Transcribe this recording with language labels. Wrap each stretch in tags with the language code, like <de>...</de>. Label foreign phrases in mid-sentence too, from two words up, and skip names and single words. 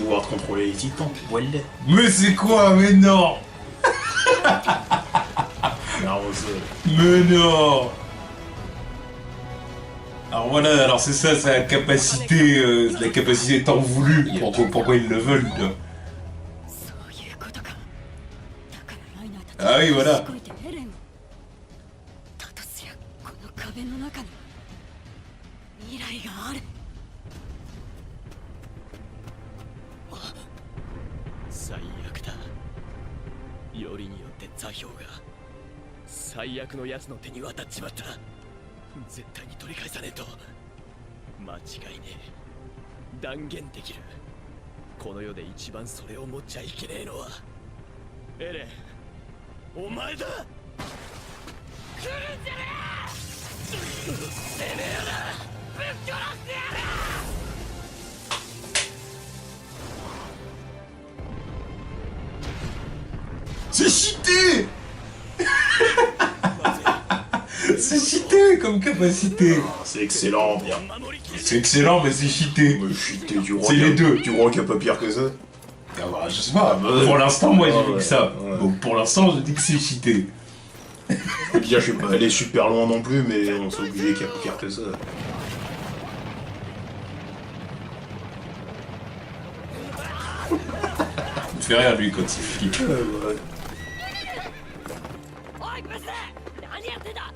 <fr>pouvoir de contrôler les titans, voilà. Mais c'est quoi? Mais non! Mais non! Alors voilà, alors c'est ça, c'est la capacité tant voulue. Pourquoi ils le veulent, là.</fr> <ja>そういうことか。だからライナーたち</ja> <fr>Ah oui, voilà.</fr> <ja>聞こえてエレンを。だとすりゃこの壁の中に未来がある。最悪だ。よりによって座標が最悪の奴の手に渡っちまった。絶対に取り返さねえと。間違いねえ。断言できる。この世で一番それを持っちゃいけねえのはエレン、お前だ。来るんじゃねえ。てめえらぶっ殺してやる。</ja> <fr>C'est cheaté! C'est cheaté comme capacité! C'est excellent, bien. C'est excellent, mais c'est cheaté! Mais chuter du roi. C'est les deux. Du roi qui a pas pire que ça. Ah bah, je sais pas, pour l'instant, moi j'ai dit que ça. Ouais. Donc pour l'instant, je dis que c'est cheaté. Dire, je suis pas allé super loin non plus, mais on s'est obligé qu'il y a pas pire que ça. Il me fait rire lui quand il flippe.</fr> <ja>おいブス、何やってんだ。</ja>